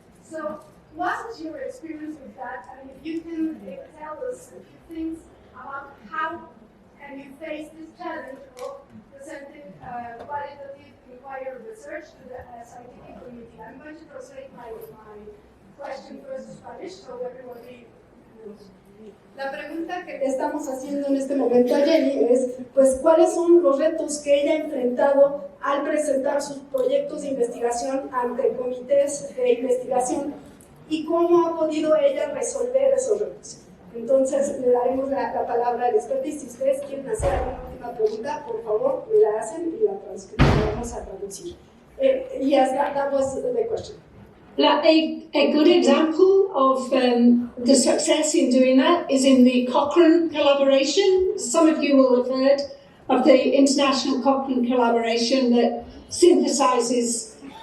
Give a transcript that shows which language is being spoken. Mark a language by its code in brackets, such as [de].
[en] So, what is your experience with that? And if you can tell us a few things about how can you face this challenge of presenting qualitative inquiry research to the scientific community. I'm going to translate my question first to Spanish so everybody knows. [es] La pregunta que le estamos haciendo en este momento a Jenny es, pues, ¿cuáles son los retos que ella ha enfrentado al presentar sus proyectos de investigación ante comités de investigación y cómo ha podido ella resolver esos retos? Entonces, le daremos la palabra al experto, y si ustedes quieren hacer alguna última pregunta, por favor, la hacen y la vamos a traducir. [en] Yes, that was the question. A good example of the success in doing that is in the Cochrane collaboration. Some of you will have heard of the international Cochrane collaboration that synthesizes